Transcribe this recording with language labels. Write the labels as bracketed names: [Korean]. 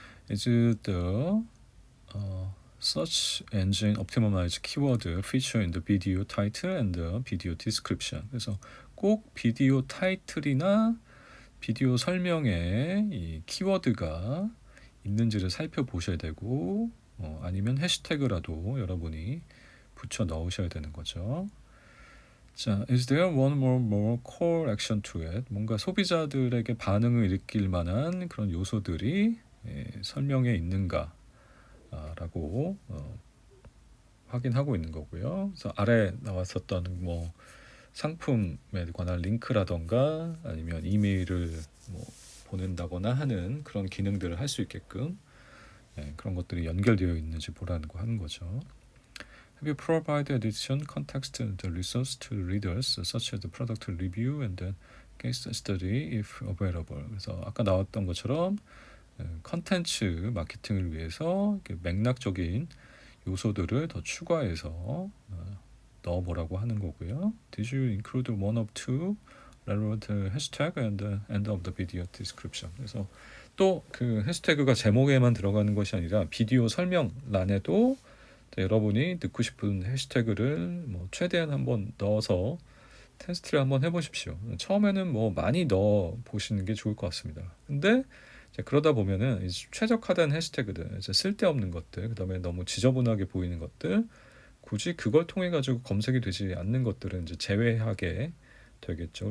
[English] Is the search engine optimized keyword feature in the video title and the video description. [Korean] 그래서 꼭 비디오 타이틀이나 비디오 설명에 이 키워드가 있는지를 살펴보셔야 되고, 아니면 해시태그라도 여러분이 붙여 넣으셔야 되는 거죠. [English] 자, is there one more core action to it? [Korean] 뭔가 소비자들에게 반응을 일으킬 만한 그런 요소들이 설명에 있는가 라고 확인하고 있는 거고요. 그래서 아래 나왔었던 뭐 상품에 관한 링크라던가 아니면 이메일을 뭐 보낸다거나 하는 그런 기능들을 할 수 있게끔 그런 것들이 연결되어 있는지 보라는 거 하는 거죠. [English] Have you provided additional context and resource to readers, such as the product review and the case study, if available? [Korean] 그래서 아까 나왔던 것처럼 컨텐츠 마케팅을 위해서 맥락적인 요소들을 더 추가해서 넣어보라고 하는 거고요. [English] Did you include one of two relevant hashtag and the end of the video description? [Korean] 그래서 또 그 해시태그가 제목에만 들어가는 것이 아니라 비디오 설명란에도 여러분이 넣고 싶은 해시태그를 뭐 최대한 한번 넣어서 테스트를 한번 해보십시오. 처음에는 뭐 많이 넣어 보시는 게 좋을 것 같습니다. 근데 이제 그러다 보면은 이제 최적화된 해시태그들, 이제 쓸데없는 것들, 그다음에 너무 지저분하게 보이는 것들, 굳이 그걸 통해 가지고 검색이 되지 않는 것들은 이제 제외하게 되겠죠.